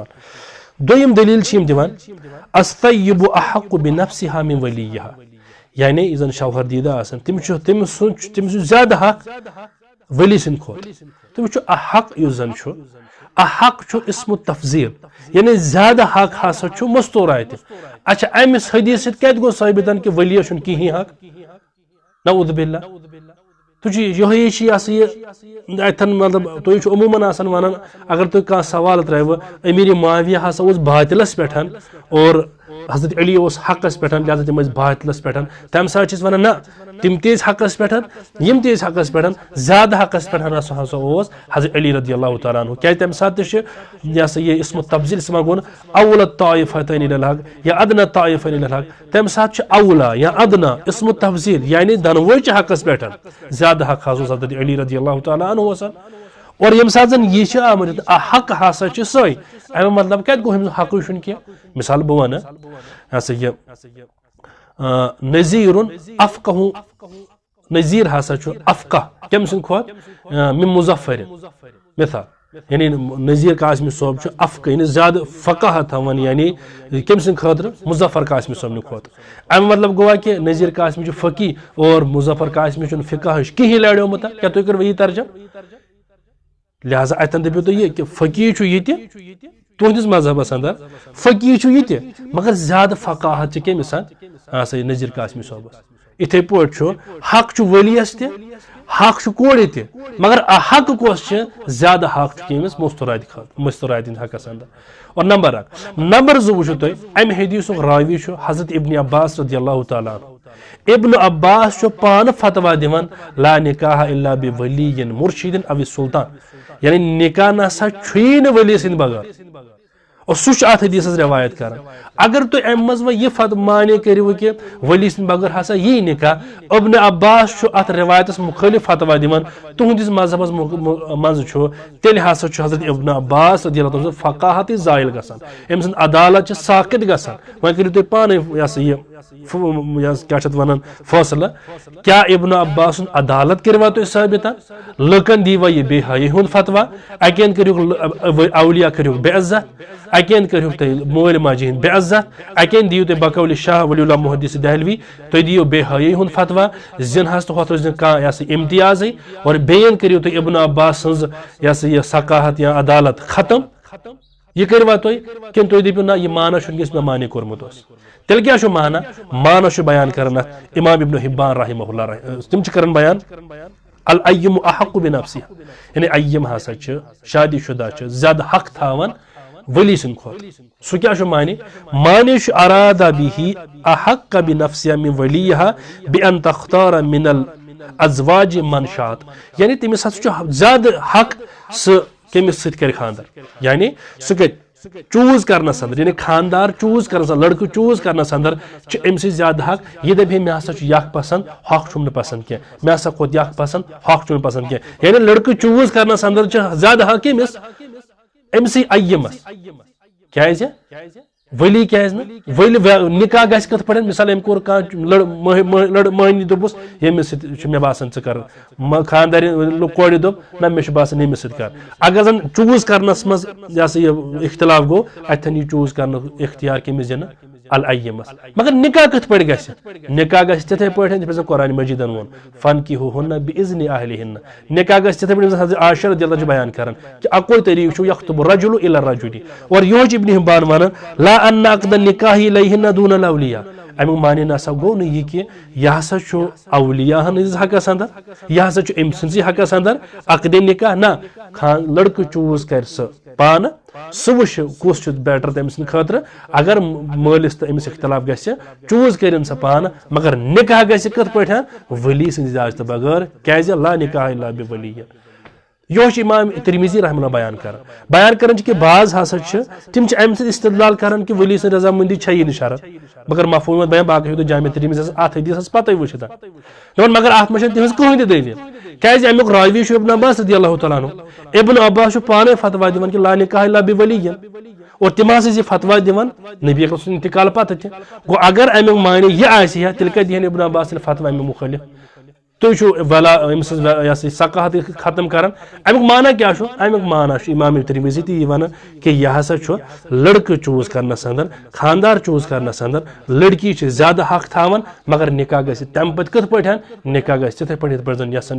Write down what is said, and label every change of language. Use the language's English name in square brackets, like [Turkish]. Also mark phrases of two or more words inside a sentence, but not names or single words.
[Kashmiri] دوٚیِم دٔلیٖل چھِ یِم دِوان [Arabic] الطیب احق بنفسها من ولیہا [Kashmiri] یعنی یُس زن شوہر دیٖدٕ آسان تٔمِس چھُ زیادٕ حق ولی سٕنٛدِ کھۄتہٕ تُہۍ وٕچھِو احق یُس زن چھُ احق چھُ [Arabic] اسمُ تفضیل [Kashmiri] یعنی زیادٕ حق ہسا چھُ مستوراتہِ اچھا امِس حدیث سۭتۍ کتہِ گوٚو ثٲبت کہ ولیس چھُنہٕ کِہیٖنۍ حق [Arabic] نعوذ باللہ [Kashmiri] تُہۍ چھِو یِہوے چھِ یہ سا یہِ اتٮ۪ن مطلب تُہۍ چھِو عموٗمن آسان ونان اگر تُہۍ کانٛہہ سوال ترٛٲوٕ امیٖر معاویہ ہسا اوس باطلس پٮ۪ٹھ اور حضرت علی اس حقس پہ لہذا تم باطلس پہ تمہ سات ونان نا تم تیز حقس پہ یم تیز حقس پہ زیادہ حقس پہ ہسا حضرت علی [Arabic] رضی اللہ تعالیٰ عنہ [Kashmiri] کیا تمہ سات یہ سا یہ [Arabic] اسم تفضیل [Kashmiri] اس گون [Arabic] اول الطائفتین الی الحق [Kashmiri] یا [Arabic] ادنى الطائفتین الی الحق [Kashmiri] تمہ سات اولا یا ادنا [Arabic] اسم تفضیل [Kashmiri] یعنی دنوے حقس پہ زیادہ حق حضرت حضرت علی [Arabic] رضی اللہ تعالیٰ عنہ [Kashmiri] وسن اور یم سات زن یہ آمد حق ہسا سی امی مطلب کت گو حق کی مثال بہ ون ہسا یہ نذیر افقہ نذیر ہسا افقہ کم سند کھوت من مظفر مثال یعنی نذیر قاسمی صوب افقہ یعنی زیادہ فقہ تھوان یعنی کم سند خاطر مظفر قاسمی صوب کھوت امی مطلب گوا کہ نذیر قاسمی فقی اور مظفر قاسمی فقہ کہیں لڑیومت کیا تھی کرو یہ ترجم لہذا اتن دپو تھی یہ کہ فقی یہ تہندس مذہبس اندر فقی یہ مگر زیادہ فقاہت کمس سا یہ نذیر قاسمی صوبس اتھے پہ حق ولیس تہ حق کورِ تہ مگر حق کس زیادہ حق کمس مستورات حقس اندر اور نمبر اک نمبر زٕ وچھو تُہۍ امہ حدیث راوی حضرت ابن عباس [Arabic] رضی اللہ تعالیٰ عنہ [Kashmiri] ابن عباس پان فتوا دِوان [Arabic] لا نکاح الا بولی مرشد او سلطان [Kashmiri] یعنی نکاح نسا چھُیی نہٕ ولی سٕنٛدِ بغٲر اور سہ ات حدیث روایت کر اگر تھی ام مز یہ مانے کرو کہ ولی سند بغیر ہسا یہ نکاح ابن عباس ات روایتس مخالف فتوا دِوان تہندس مذہبس مز تیل ہسا حضرت ابن عباس [Arabic] رضی اللہ عنہ [Kashmiri] فقاہت زائل گژھان ام سند عدالت ساقط گژھان وۄنۍ کٔرِو تُہۍ پانے یہ سا یہ کیا ونان فٲصلہٕ کیا ابن عباس سن عدالت کروا تُہۍ ثٲبت لُکن دیوا یہ بے حیی ہُنٛد فتوا اکین کٔرِو اولیاء کٔرِو بے عزت اکین کٔرِو تُہۍ مٲلۍ ماجہِ ہٕنٛدۍ بے عزت اکین دیو تُہۍ بقول شاہ ولی اللہ محدث دہلوی تُہۍ دِیو بے حیی ہُنٛد فتوا زِنہس تہٕ ہوٚتھ روزِ نہٕ کانٛہہ یہ سا امتیازٕے اور بیٚیَن کٔرِو تُہۍ ابن عباس سٕنٛز یہ سا یہ ثقاہت یا عدالت ختم یہ کروا تُہۍ کِنہٕ تُہۍ دٔپِو نہ یہ مانا چھُنہٕ یُس مےٚ مانے کوٚرمُت اوس تیٚلہِ کیٛاہ چھُ مانا چھُ بیان کران اتھ امام ابن حبان [Arabic] رحمہ اللہ [Kashmiri] تِم چھِ کران بیان [Arabic] الایِم احق بنفسها [Kashmiri] یعنی ایِم ہسا چھِ شادی شدہ چھِ زیادہ حق تھاوان ولی سند کھوت سہ کیا معنی [Arabic] ارادہ به احق بنفسها من ولیها بان تختار من الازواج من شاءت [Kashmiri] یعنی تمس ہسا زیادہ حق سہ کمس ست کر خاندر یعنی سہ چوز کرنس اندر یعنی خاندار چوز کرنس لڑکہ چوز کرنس اندر ام سے زیادہ حق یہ دپہ مے ہسا یک پسند حق چھم نہ پسند کی مے ہسا کھوت یک پسند حق چھم پسند کی یعنی لڑکہ چوز کرنس اندر زیادہ حق کمس امسی ایمس کیازِ ولی کیازِ نہٕ ولی نکاح گژھِ کتھ پٲٹھۍ مثال أمۍ کوٚر کانٛہہ مہنی دوٚپُس ییٚمِس سۭتۍ چھُ مےٚ باسان ژٕ کر خاندارٮ۪ن کورِ دوٚپ نہ مےٚ چھُ باسان ییٚمِس سۭتۍ کر اگر زن چوز کرنس منٛز یہ سا یہ اختلاف گوٚو اتٮ۪ن یہِ چوز کرنُک اختیار کٔمِس دِنہٕ الایمس مگر نکاح کتھ پٲٹھۍ گژھِ نکاح گژھِ تِتھے پٲٹھۍ یِتھ پٲٹھۍ قرآن مجیدن ووٚن [Arabic] فنکحوہن بإذن اہلہن [Kashmiri] نکاح گژھِ تِتھے پٲٹھۍ حضرت عائشہ [Arabic] رضی اللہ عنہا [Kashmiri] چھِ بیان کران کہ اکوے طریقہٕ چھُ [Arabic] یخطب الرجل الى الرجل [Kashmiri] اور یہوے چھُ ابن حبان ونان [Arabic] لا ان عقد النکاح الیہن دون الاولیاء [Kashmiri] امیُک معنی نسا گوٚو نہٕ یہِ کہِ یہِ ہسا چھُ اولیاہن ہٕنٛدِس حقس اندر یہِ ہسا چھُ أمۍ سٕنٛدسٕے حقس اندر عقدِ نکاح نہ لڑکہٕ چوز کرِ سُہ پانہٕ سُہ وٕچھِ کُس چھُ بیٹر تٔمۍ سٕنٛدِ خٲطرٕ اگر مٲلِس تہٕ أمِس اختلاف گژھِ چوز کٔرِن سۄ پانہٕ مگر نکاح گژھِ کِتھ پٲٹھۍ ولی سٕنٛدِ اجازتہٕ بغٲر کیازِ [Arabic] لا نکاح الا بولی [Kashmiri] یہ امام ترمذی [Arabic] رحمہ اللہ [Kashmiri] بیان کران کہ بعض ہسا تم امہ سۭتۍ استدلال کران کہ ولی سٕنٛز رضامندی چھے یہِ نہٕ شرط مگر مفہوم بیان باقی ہیٚکِو جامع ترمذی ات حدیثس پتہ وٕچھِتھ دپان مگر اتھ منٛز چھنہٕ تِہنٛز کٕہٕنۍ تہِ دلیل کیازِ امیُک راوی چھُ ابن عباس [Arabic] رضی اللہ تعالیٰ عنہ [Kashmiri] ابن عباس چھُ پانے فتوا دِوان کہ [Arabic] لا نکاح الا بولی [Kashmiri] اور تم ہسا یہ فتوا دِوان نبی اکرم سُنٛد انتقال پتہ تہِ گوٚو اگر امیُک معنی یہِ آسہِ ہا تیٚلہِ کتہِ دِہن ابن عباس فتوا امیُک مُخٲلف تُہۍ چھُو ولا أمۍ سٕنٛز یہ سا ثقاہت ختم کران امیُک معنی کیٛاہ چھُ امیُک معنی چھُ امام ترمذی تہِ یی ونان کہ یہ ہسا چھُ لڑکہٕ چوز کرنس اندر خاندار چوز کرنس اندر لڑکی چھِ زیادہ حق تھاوان مگر نکاح گژھِ تمہِ پتہٕ کِتھ پٲٹھۍ نکاح گژھِ تِتھے پٲٹھۍ یِتھ پٲٹھۍ زن یژھان